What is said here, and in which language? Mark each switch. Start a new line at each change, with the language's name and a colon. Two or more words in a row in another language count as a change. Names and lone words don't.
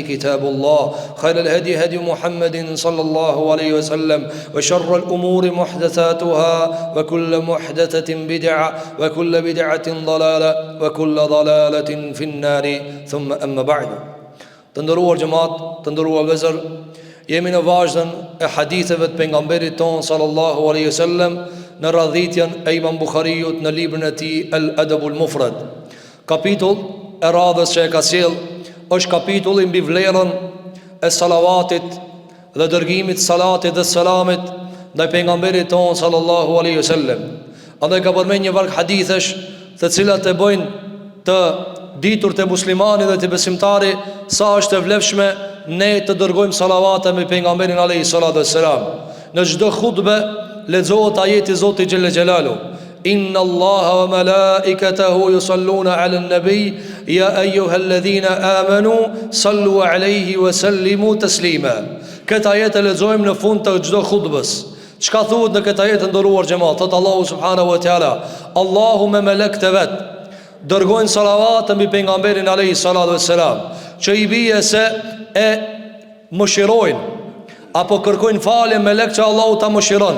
Arabic: كتاب الله خير الهدي هدي محمد صلى الله عليه وسلم وشر الأمور محدثاتها وكل محدثة بدعة وكل بدعة ضلالة وكل ضلالة في النار ثم أما بعد تندروا الجماعة تندروا الوزر
Albanian: jemi në vazhdën e haditheve të pejgamberit ton
Arabic: صلى الله عليه وسلم
Albanian: në radhitjen e Imam Buhariut në librin e tij El Adabul Mufrad. Kapitull e radhës që e ka sjell është kapitulli mbi vlerën e salavatit dhe dërgimit salatit dhe selamit ndaj pejgamberit ton
Arabic: صلى الله عليه وسلم.
Albanian: Andaj ka përmend një varg hadithesh të cilat e bëjnë të ditur të muslimani dhe të besimtari sa është e vlefshme ne të dërgojmë salavate me pejgamberin
Arabic: عليه الصلاة والسلام.
Albanian: Në çdo hutbe lexohet ajeti i Zotit
Arabic: جل جلاله: إن الله وملائكته يصلون على النبي يا أيها الذين آمنوا صلوا عليه وسلموا تسليما.
Albanian: Këtë ajet e lexojmë në fund të çdo hutbes. Çka thuhet në këtë ajet të nderuar xhamat? Thot Allahu
Arabic: سبحانه وتعالى:
Albanian: Allahu me melekët e vet dërgojnë salavate mbi pejgamberin
Arabic: عليه الصلاة والسلام,
Albanian: që i bie se e mëshirojnë apo kërkojnë falje me lek që Allahu ta mëshiron.